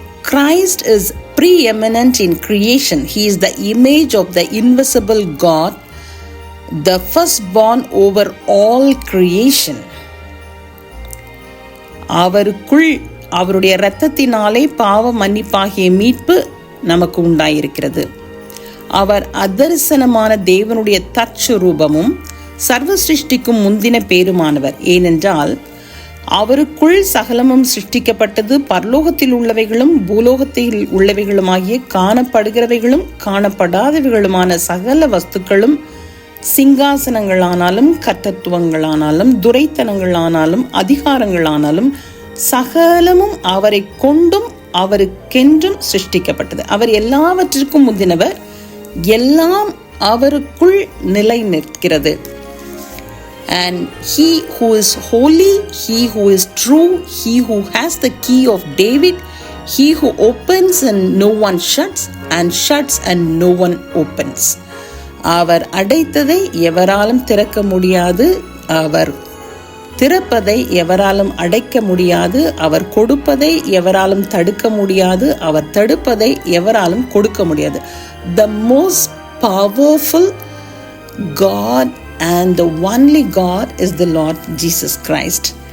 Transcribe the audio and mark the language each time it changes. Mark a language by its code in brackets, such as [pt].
[en] Christ is preeminent in creation. He is the image of the invisible God, the firstborn over all creation. [ta] அவருக்குள் அவருடைய இரத்தத்தினாலே பாவ மன்னிப்பாகிய மீட்பு நமக்கு உண்டாயிருக்கிறது. அவர் அதரிசனமான தேவனுடைய தற்சுரூபமும் சர்வ சிருஷ்டிக்கும் முந்தின பேருமானவர். ஏனென்றால் அவருக்குள் சகலமும் சிருஷ்டிக்கப்பட்டது, பரலோகத்தில் உள்ளவைகளும் பூலோகத்தில் உள்ளவைகளுமாகிய காணப்படுகிறவைகளும் காணப்படாதவைகளுமான சகல வஸ்துக்களும், சிங்காசனங்களானாலும் கர்த்தத்துவங்களானாலும் துரைத்தனங்களானாலும் அதிகாரங்களானாலும் சகலமும் அவரை கொண்டும் அவருக்கென்றும் சிருஷ்டிக்கப்பட்டது. அவர் எல்லாவற்றிற்கும் முந்தினவர். எல்லாம் அவருக்குள் நிலை நிற்கிறது. [en] And he who is holy, he who is true, he who has the key of David, he who opens and no one shuts, and shuts and no one opens. [ta] அவர் அடைத்ததை எவராலும் திறக்க முடியாது, அவர் திறப்பதை எவராலும் அடைக்க முடியாது, அவர் கொடுப்பதை எவராலும் தடுக்க முடியாது, அவர் தடுப்பதை எவராலும் கொடுக்க முடியாது. [en] The most powerful God and the only God is the Lord Jesus Christ.